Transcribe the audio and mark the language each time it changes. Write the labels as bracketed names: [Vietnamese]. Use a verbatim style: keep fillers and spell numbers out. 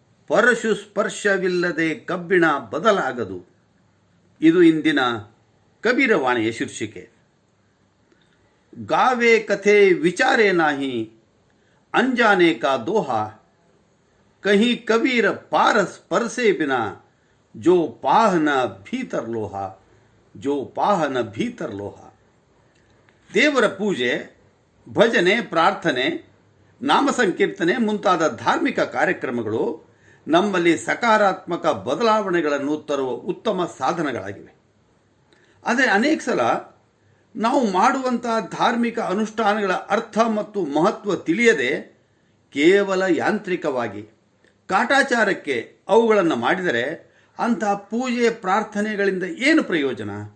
[Kannada] ಪರಶು ಸ್ಪರ್ಶವಿಲ್ಲದೆ ಕಬ್ಬಿಣ ಬದಲಾಗದು. ಇದು ಇಂದಿನ ಕಬೀರವಾಣಿಯ ಶೀರ್ಷಿಕೆ. [Hindi] गावे कथे विचारे नहीं अनजाने का दोहा, कहीं कबीर पारस परसे बिना, जो पाहना भीतर लोहा, जो पाहना भीतर लोहा. [Kannada] ದೇವರ ಪೂಜೆ, ಭಜನೆ, ಪ್ರಾರ್ಥನೆ, ನಾಮ ಸಂಕೀರ್ತನೆ ಮುಂತಾದ ಧಾರ್ಮಿಕ ಕಾರ್ಯಕ್ರಮಗಳು ನಮ್ಮಲ್ಲಿ ಸಕಾರಾತ್ಮಕ ಬದಲಾವಣೆಗಳನ್ನು ತರುವ ಉತ್ತಮ ಸಾಧನಗಳಾಗಿವೆ. ಆದರೆ ಅನೇಕ ಸಲ ನಾವು ಮಾಡುವಂಥ ಧಾರ್ಮಿಕ ಅನುಷ್ಠಾನಗಳ ಅರ್ಥ ಮತ್ತು ಮಹತ್ವ ತಿಳಿಯದೆ ಕೇವಲ ಯಾಂತ್ರಿಕವಾಗಿ ಕಾಟಾಚಾರಕ್ಕೆ ಅವುಗಳನ್ನು ಮಾಡಿದರೆ ಅಂಥ ಪೂಜೆ ಪ್ರಾರ್ಥನೆಗಳಿಂದ ಏನು ಪ್ರಯೋಜನ?